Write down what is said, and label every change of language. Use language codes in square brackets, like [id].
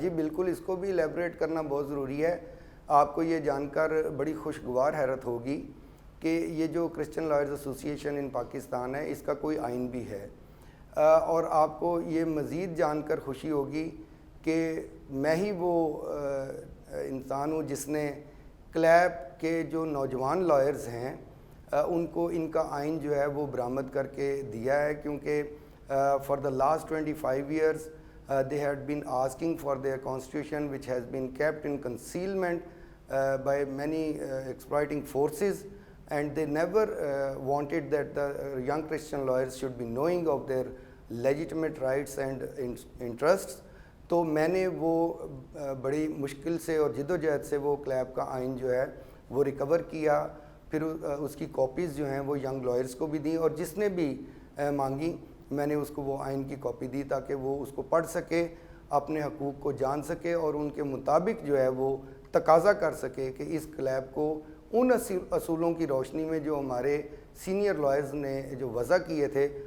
[ur] جی بالکل، اس کو بھی ایلیبریٹ کرنا بہت ضروری ہے. آپ کو یہ جان کر بڑی خوشگوار حیرت ہوگی کہ یہ جو کرسچن لائرز ایسوسی ایشن ان پاکستان ہے، اس کا کوئی آئین بھی ہے. اور آپ کو یہ مزید جان کر خوشی ہوگی کہ میں ہی وہ انسان ہوں جس نے کلیب کے جو نوجوان لائرز ہیں ان کو ان کا آئین جو ہے وہ برآمد کر کے دیا ہے. [en] کیونکہ for the last 25 years they had been asking for their constitution, which has been kept in concealment by many exploiting forces, and they never wanted that the young Christian lawyers should be knowing of their legitimate rights and interests. [ur] تو میں نے وہ بڑی مشکل سے اور جد و جہد سے وہ کلیب کا آئین جو ہے وہ ریکور کیا. پھر اس کی کاپیز جو ہیں وہ ینگ لائرز کو بھی دیں، اور جس نے بھی مانگی میں نے اس کو وہ آئین کی کاپی دی تاکہ وہ اس کو پڑھ سکے، اپنے حقوق کو جان سکے اور ان کے مطابق جو ہے وہ تقاضا کر سکے کہ اس کلیب کو ان اصولوں کی روشنی میں جو ہمارے سینئر لائرز نے جو وضع کیے تھے